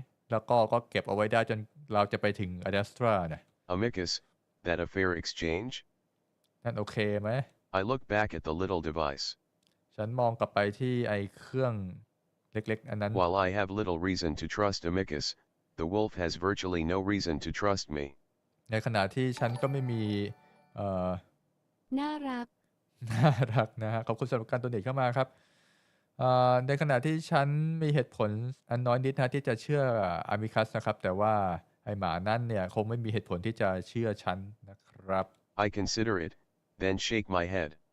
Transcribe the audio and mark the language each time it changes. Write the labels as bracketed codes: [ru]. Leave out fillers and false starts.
[th] แล้วก็เก็บเอาไว้ได้จนเราจะไปถึงอ d ด s ตรานะ [en] Amicus, that a fair exchange? [th] นั่นโอเคไหม [en] I look back at the little device. [th] ฉันมองกลับไปที่ไอ้เครื่องเล็กๆอันนั้น [en] While I have little reason to trust Amicus, the wolf has virtually no reason to trust me. [th] ในขณะที่ฉันก็ไม่มีเอ่อ น่ารัก น่ารักนะฮะขอบคุณสำหรับการตัวเด็กเข้ามาครับในขณะที่ฉันมีเหตุผลอันน้อยนิดนะที่จะเชื่ออามิคัสนะครับแต่ว่าไอหมานั่นเนี่ยคงไม่มีเหตุผลที่จะเชื่อฉันนะครับ [en] I consider it, then shake my head.